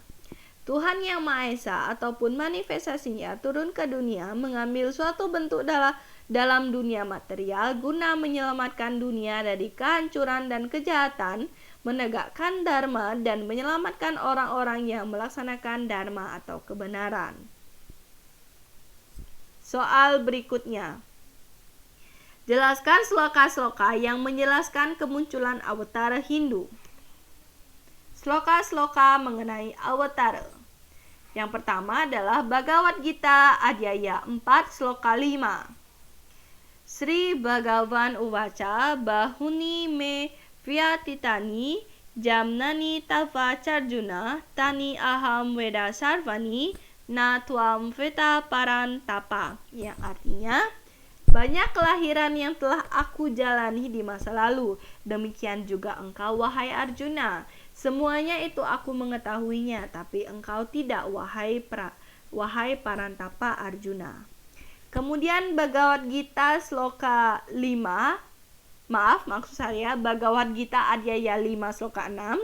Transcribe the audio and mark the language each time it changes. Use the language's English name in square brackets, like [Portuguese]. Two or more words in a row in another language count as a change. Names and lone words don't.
[Indonesian] Tuhan Yang Maha Esa ataupun manifestasinya turun ke dunia mengambil suatu bentuk dalam dunia material guna menyelamatkan dunia dari kehancuran dan kejahatan, menegakkan dharma dan menyelamatkan orang-orang yang melaksanakan dharma atau kebenaran. Soal berikutnya. Jelaskan sloka-sloka yang menjelaskan kemunculan Awatara Hindu. Sloka-sloka mengenai Awatara. Yang pertama adalah Bhagavad Gita Adhyaya 4 sloka 5. [Sanskrit] Sri Bhagavan Uvaca Bahuni me vyatitani jamnani tava charjuna tani aham veda sarvani na tuam veta paran tapa. [Indonesian] Yang artinya, banyak kelahiran yang telah aku jalani di masa lalu, demikian juga engkau wahai Arjuna. Semuanya itu aku mengetahuinya, tapi engkau tidak wahai Parantapa Arjuna. Kemudian Bhagavad Gita sloka 5, maksud saya Bhagavad Gita Adhyaya 5 sloka 6.